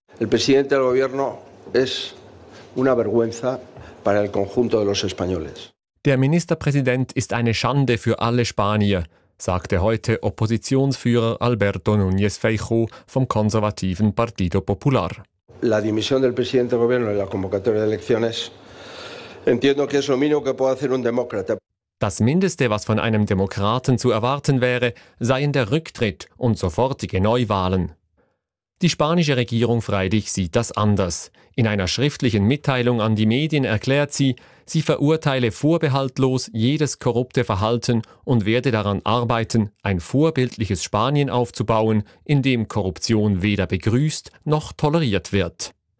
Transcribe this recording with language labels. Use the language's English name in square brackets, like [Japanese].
[Spanish] El presidente del gobierno es una vergüenza para el conjunto de los españoles. [German] Der Ministerpräsident ist eine Schande für alle Spanier, sagte heute Oppositionsführer Alberto Núñez Feijóo vom konservativen Partido Popular. [Spanish] La dimisión del presidente del gobierno en la convocatoria de elecciones entiendo que es lo mínimo que puede hacer un demócrata. [German] Das Mindeste, was von einem Demokraten zu erwarten wäre, seien der Rücktritt und sofortige Neuwahlen. Die spanische Regierung freilich sieht das anders. In einer schriftlichen Mitteilung an die Medien erklärt sie, sie verurteile vorbehaltlos jedes korrupte Verhalten und werde daran arbeiten, ein vorbildliches Spanien aufzubauen, in dem Korruption weder begrüßt noch toleriert wird.